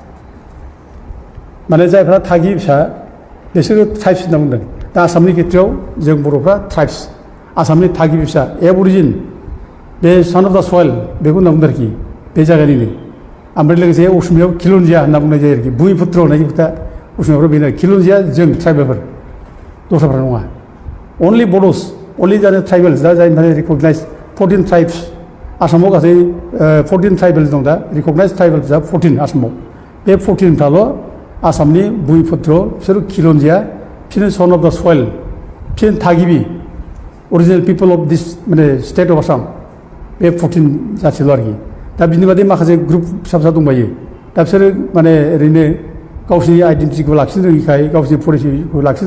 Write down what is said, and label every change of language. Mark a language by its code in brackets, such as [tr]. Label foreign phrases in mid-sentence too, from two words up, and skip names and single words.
[brx] माने जायफ्रा थागिबि फिसा बिसोरो ट्राइब्स होनना बुंदों दा आसामनि खेथ्रआव जों बर'फ्रा ट्राइब्स आसामनि थागिबि फिसा एबरिजिन बे [en] son of the soil [brx] बेखौ होनना बुंदों आरोखि बे जायगानिनो ओमफ्राय लोगोसे असमियाव खिलन्जिया होनना बुंनाय जायो आरोखि भुमिपुत्र होननाय खोथा असमियाफ्रा बेनो खिलन्जिया जों ट्राइबेलफोर दस्राफ्रा नङा [en] only Bodos, only the tribals, that are recognized 14 tribes. [brx] आसामाव गासै 14 ट्राइबेल दं दा रिकगनाइज ट्राइबेलफ्रा 14 आसामाव बे 14फ्राल' आसामनि भुमिपुत्र बिसोर खिलन्जिया बिसोरनो [en] son of the soil [brx] बिसोर थागिबि [en] original people of this [brx] माने [en] state of Assam [brx] बे 14 जाथिल' आरोखि दा बिनि बादै माखासे ग्रुप फिसा फिसा दंबायो दा बिसोरो माने ओरैनो गावसिनि आइडेन्टिटिखौ लाखिनो रोङिखाय गावसिनि पलिसिखौ लाखिनो